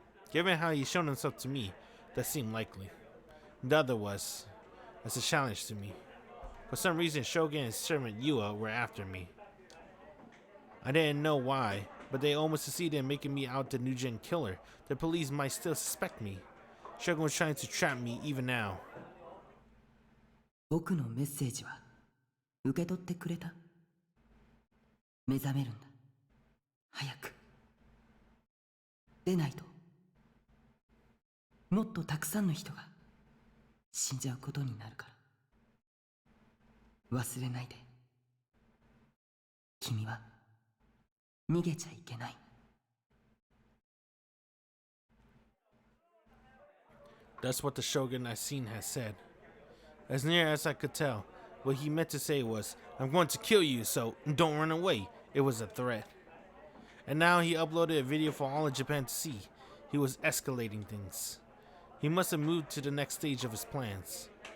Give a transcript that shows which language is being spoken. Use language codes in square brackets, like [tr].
[en] Given how he showed himself to me, that seemed likely. The other was, as a challenge to me. For some reason, Shogun and his servant Yua were after me. I didn't know why, but they almost succeeded in making me out the NewGen killer. The police might still suspect me. Shogun was trying to trap me even now. [ja] 僕のメッセージは受け取ってくれた？目覚めるんだ。早く。でないと、もっとたくさんの人が死んじゃうことになるから。忘れないで。君は逃げちゃいけない。 [en] That's what the Shogun I seen had said. As near as I could tell, what he meant to say was, "I'm going to kill you, so don't run away." It was a threat. And now he uploaded a video for all of Japan to see. he was escalating things. He must have moved to the next stage of his plans.